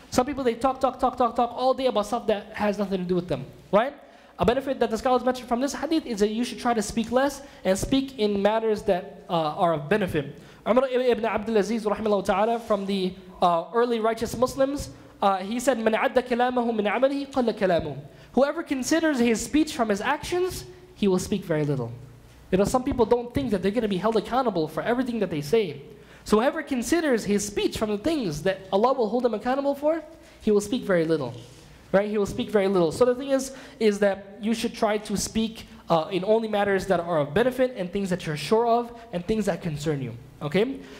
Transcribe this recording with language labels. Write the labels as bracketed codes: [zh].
[en] Some people, they talk all day about stuff that has nothing to do with them. Right? A benefit that the scholars mentioned from this hadith is that you should try to speak less and speak in matters that are of benefit. Umar ibn Abdul Aziz, rahimahullah ta'ala, from the early righteous Muslims, he said, [ar] مَنْ عَدَّ كَلَامَهُ مِنْ عَمَلِهِ قَلَّ كَلَامُهُ. [en] Whoever considers his speech from his actions, he will speak very little. You know, some people don't think that they're going to be held accountable for everything that they say. So whoever considers his speech from the things that Allah will hold him accountable for, he will speak very little. Right? He will speak very little. So the thing is that you should try to speak in only matters that are of benefit and things that you're sure of and things that concern you. Okay?